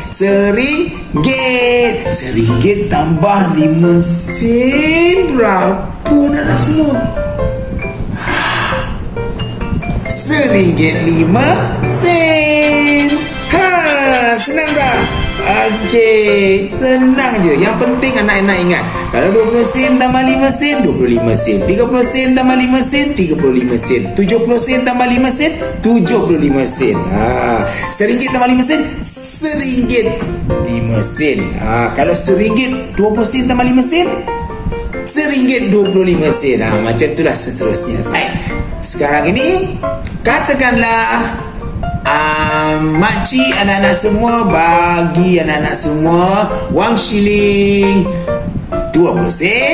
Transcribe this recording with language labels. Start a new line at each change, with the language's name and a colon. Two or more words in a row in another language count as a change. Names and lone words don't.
Malay: RM1 tambah 5 sen. Berapa anak-anak semua? RM1 5 sen. Senang tak? Okey, senang je. Yang penting anak-anak ingat, kalau 20 sen tambah 5 sen, 25 sen. 30 sen tambah 5 sen, 35 sen. 70 sen tambah 5 sen, 75 sen. RM1 tambah 5 sen, RM1 5 sen. Kalau RM1 20 sen tambah 5 sen, RM1 25 sen. Macam itulah seterusnya. Sekarang ini katakanlah makcik anak-anak semua bagi anak-anak semua wang shilling 20 sen.